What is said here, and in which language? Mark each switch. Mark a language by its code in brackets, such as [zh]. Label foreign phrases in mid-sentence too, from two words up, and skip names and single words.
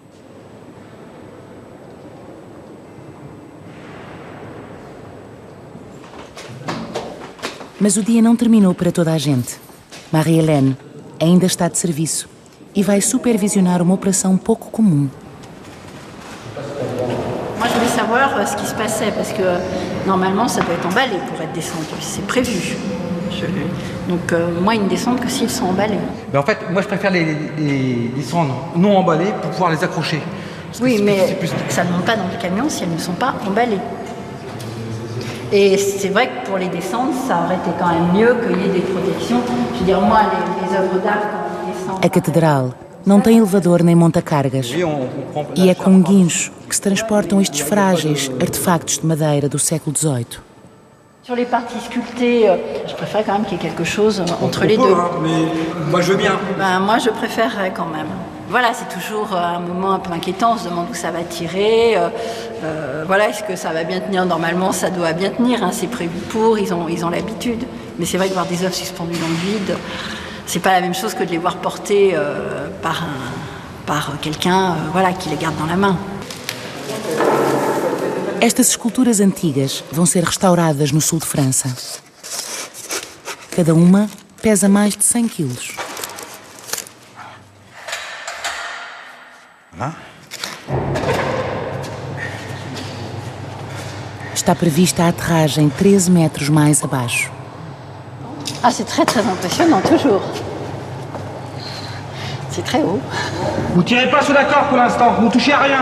[pt] Mas o dia não terminou para toda a gente. Marie-Hélène ainda está de serviço e vai supervisionar uma operação pouco comum. [fr] Moi, je voulais savoir ce qui se passait, parce que normalement, ça doit être emballé pour être descendu. C'est prévu. Donc, moi, ils ne descendent que s'ils sont emballés. Mais en fait, moi, je préfère les descendre non emballés pour pouvoir les accrocher. Oui, mais ça ne monte pas dans le camion si elles ne sont pas emballées. Et c'est vrai que pour les descendre, ça aurait été quand même mieux qu'il y ait des protections. Je veux dire, moi, les œuvres d'art, quand on descend... [pt] A catedral não tem elevador nem monta-cargas. E é com guincho que se transportam estes frágeis artefactos de madeira do século XVIII. [fr] Sur les parties sculptées, je préfère quand même qu'il y ait quelque chose entre les deux. Mais moi, je veux bien. Moi, je préférerais quand même. Voilà, c'est toujours un moment un peu inquiétant, on se demande où ça va tirer. Voilà, est-ce que ça va bien tenir? Normalement, ça doit bien tenir, c'est prévu pour, ils ont l'habitude. Mais c'est vrai que voir des œuvres suspendues dans le vide, c'est pas la même chose que de les voir portées par quelqu'un qui les garde dans la main. [pt] Estas esculturas antigas vão ser restauradas no sul de França. Cada uma pesa mais de 100 quilos. Está prevista a aterragem 13 metros mais abaixo. [fr] Ah, c'est très très impressionnant, toujours. C'est très haut. Vous tirez pas sur la corde pour l'instant, vous touchez à rien.